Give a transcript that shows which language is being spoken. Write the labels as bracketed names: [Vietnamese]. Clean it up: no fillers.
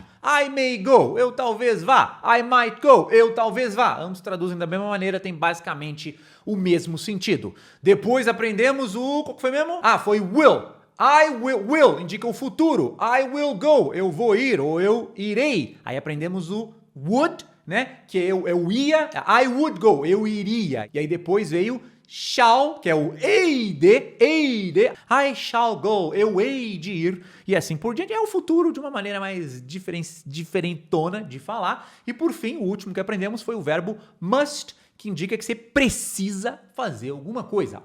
[English] I may go, [Portuguese] eu talvez vá. [English] I might go, eu talvez vá. [Portuguese] Ambos traduzem da mesma maneira, tem basicamente o mesmo sentido. Depois aprendemos qual que foi mesmo? Ah, foi will. I will indica o futuro. [English] I will go, [Portuguese] eu vou ir ou eu irei. Aí aprendemos o would, né? Que eu ia, [English] I would go, [Portuguese] eu iria. E aí depois veio shall, que é o eide, [English] I shall go, [Portuguese] eu hei de ir, e assim por diante. É o futuro de uma maneira mais diferentona de falar. E por fim, o último que aprendemos foi o verbo must, que indica que você precisa fazer alguma coisa.